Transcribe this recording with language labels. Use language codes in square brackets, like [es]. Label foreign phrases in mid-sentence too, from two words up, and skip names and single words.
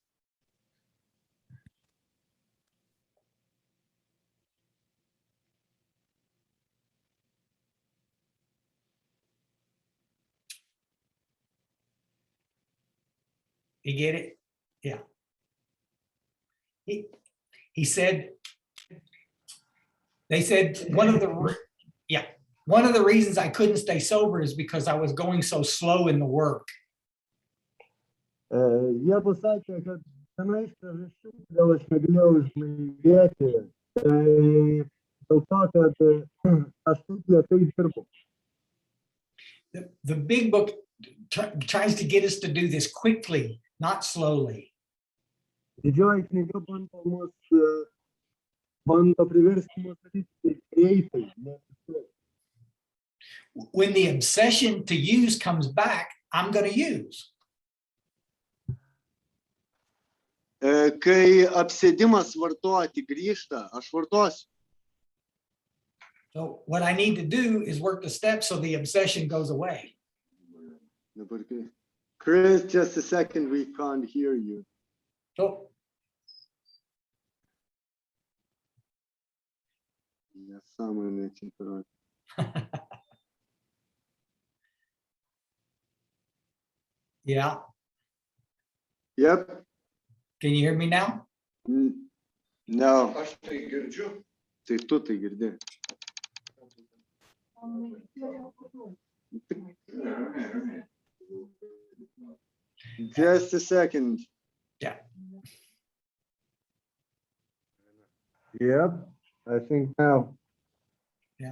[en] You get it? Yeah. He said, they said one of the reasons I couldn't stay sober is because I was going so slow in the work. [lt] Jie pasakė, kad viena iš priežasčių, kodėl aš negalėjau išblaivėti, tai dėl to, kad aš taip lėtai dirbau. [en] The big book tries to get us to do this quickly, not slowly. [lt] Didžioji knyga bando priversti mus daryti greitai, ne tiksliai. [en] When the obsession to use comes back, I'm going to use. [lt] Kai apsėdimas vartoti grįžta, aš vartosiu. [en] So what I need to do is work the steps so the obsession goes away. Chris, just a second, we can't hear you. So yeah. Yep. Can you hear me now? No. [lt] Tai tu tai girdi. [en] Just a second. Yeah. Yep. I think now. Yeah.